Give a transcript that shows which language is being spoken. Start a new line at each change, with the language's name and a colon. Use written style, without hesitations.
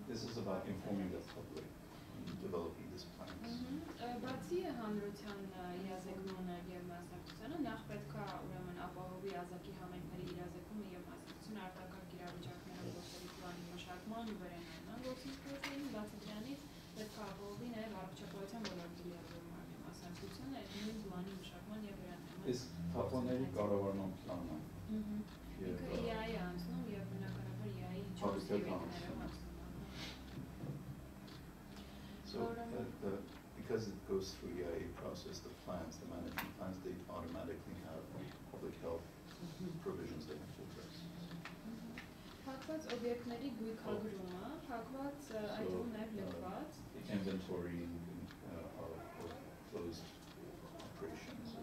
English: This is about informing the public in developing these plans.
Armenian: Բացի հանրության իրազեկմանը եւ մասնակցությունը, նախ պետք է ուրեմն ապահովի ազգի համայնքների իրազեկումը եւ մասնակցությունը արտակարգ իրավիճակներում գործերի պլանի մշակման ու վերանայման գործընթացներին, բացի դրանից պետք է ապահովի նաեւ առողջապահության ոլորտի լիազորման մասնակցությունը նույն պլանի մշակման եւ վերանայման։ Is Թափոնների կառավարման plանը Ինքը EI է անցնում եւ բնականաբար EI-ի 4 դեպքերով անցնում։
English: So because it goes through EIA process, the plans, the management plans, they automatically have public health provisions they have to address.
Armenian: Փակված օբյեկտների գույքագրումը, փակված այդում նաև լքված
English: Inventory of closed operations.